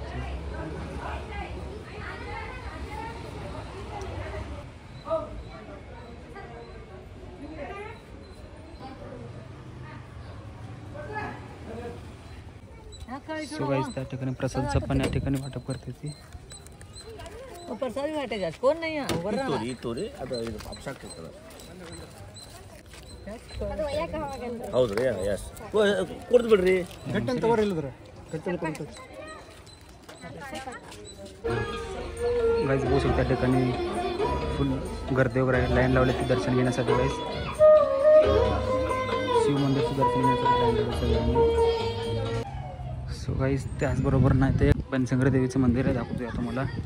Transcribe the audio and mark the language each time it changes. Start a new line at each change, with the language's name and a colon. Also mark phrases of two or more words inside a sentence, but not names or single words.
Marathi: सो गाईज त्या ठिकाणी प्रसादचं पण या ठिकाणी वाटप करते ती। प्रसाद वाटेगा कोण नाही
Kannada: ಹೌದು ರೀ ಯಸ್ ಕೊಡ್ದು ಬಿಡ್ರಿ ಗಟ್ಟನ್ ತಗೋರಿಲ್ಲದ್ರ
Marathi: गाइस बघू शकता त्या ठिकाणी फुल गर्दी वगैरे आहे, लाईन लावली ती दर्शन घेण्यासाठी। गाइस शिव मंदिरचं दर्शन घेण्यासाठी लाईन लावली सगळ्यांनी। सो गाइस त्याचबरोबर नाही ते बनशंकरी देवीचं मंदिर आहे, दाखवतो तुम्हाला।